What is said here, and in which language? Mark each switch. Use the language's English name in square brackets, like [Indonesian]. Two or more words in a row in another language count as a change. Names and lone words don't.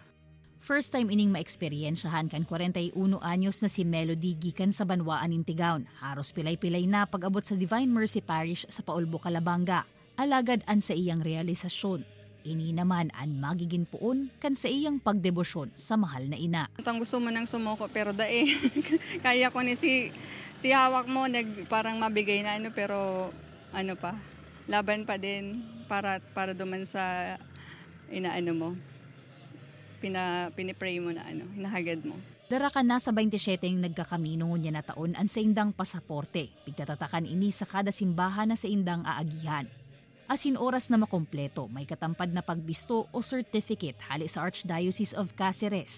[Bikol] First time ining maeksperiensyahan kan 41 anyos na si Melody gikan sa Banwaan in Tigaon. Haros pilay-pilay na pag-abot sa Divine Mercy Parish sa Paulbo, Calabanga. Alagad an sa iyang realisasyon. Ini naman ang magiging puon kan sa iyang pagdebosyon sa mahal na ina. [Filipino] Ang gusto mo nang sumuko pero kaya ko ni si hawak mo parang mabigay na pero pa laban pa din para duman sa inaano mo. Pinipray mo na hinahagad mo. [Bikol] Dara ka na sa 27 yung nagkakamino niya na taon ang sa indang pasaporte. Pigtatatakan ini sa kada simbahan na sa indang aagihan. Asin oras na makompleto, may katampad na pagbisto o certificate hali sa Archdiocese of Cáceres.